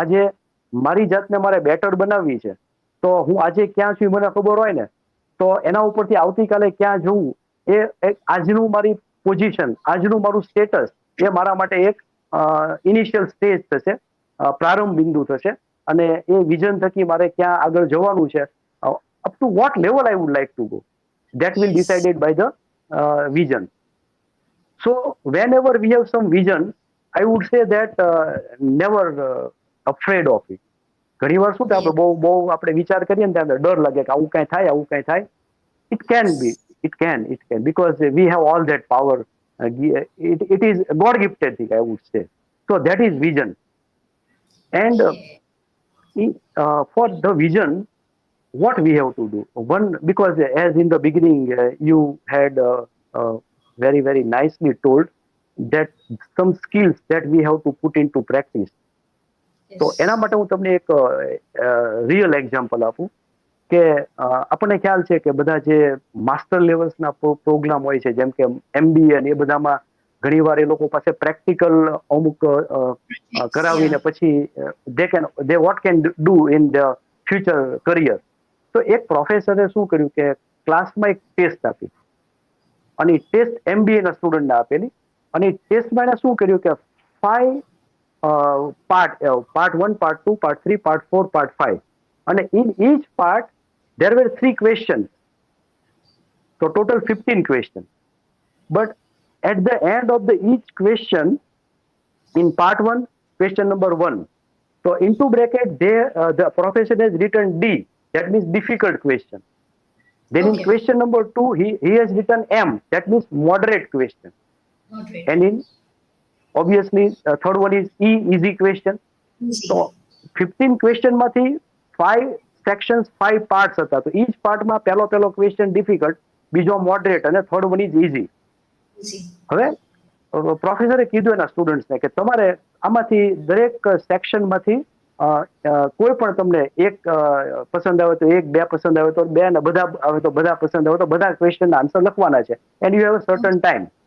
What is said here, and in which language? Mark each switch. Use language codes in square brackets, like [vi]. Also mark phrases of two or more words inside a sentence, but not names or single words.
[gu] આજે મારી જાતને મારે બેટર બનાવવી છે, તો હું આજે ક્યાં છું મને ખબર હોય ને, તો એના ઉપરથી આવતીકાલે ક્યાં જવું એ આજનું મારી પોઝિશન, આજનું મારું સ્ટેટસ, એ મારા માટે એક [en] initial stage [gu] થશે, પ્રારંભ બિંદુ થશે. અને એ વિઝન થકી મારે ક્યાં આગળ જવાનું છે, [en] up to what level I would like to go, that will decided by the vision. So whenever we have some vision, I would say that never afraid of it. [gu] ઘણી વાર શું થાય, આપણે બહુ આપણે વિચાર કરીએ ને ત્યારે ડર લાગે કે આવું કાંઈ થાય, આવું કાંઈ થાય. [en] It can be, it can because we have all that power. It is God gifted thing, I would say. So that is vision. And for the vision, what we have to do, one, because as in the beginning you had very very nicely told that some skills that we have to put into practice. [gu] તો એના માટે હું તમને એક [en] real example [gu] આપું કે આપણને ખ્યાલ છે કે બધા જે [en] master levelsના program [gu] હોય છે, જેમ કે MBA ને એ બધામાં ઘણી વાર એ લોકો પાસે પ્રેક્ટિકલ અમુક કરાવીને પછી [en] they what can do in the future career. [gu] તો એક પ્રોફેસરે શું કર્યું કે ક્લાસમાં એક ટેસ્ટ આપી, અને એ ટેસ્ટ MBA ના સ્ટુડન્ટને આપેલી. અને એ ટેસ્ટમાં એને શું કર્યું કે [en] 5 part 1, part 2, part 3, part 4, part 5, and in each part there were 3 questions, so total 15 questions. But at the end of the each question, in part 1, question number 1, so into bracket there the professor has written D, that means difficult question. Then in question number 2 he has written M, that means moderate question. And in obviously third one is E, easy question. So 15 question માંથી 5 sections, 5 parts હતા. તો each part [gu] માં પહેલો [en] question difficult, બીજો moderate અને third one is easy. [gu] હવે પ્રોફેસરે કીધું એના સ્ટુડન્ટ્સને કે તમારે આમાંથી દરેક સેક્શન માંથી કોઈ પણ તમને એક પસંદ આવે તો એક, બે પસંદ આવે તો બે, અને બધા આવે તો બધા પસંદ આવે તો બધા [en] questionના answer [gu] લખવાના છે. [en] And you have a certain time.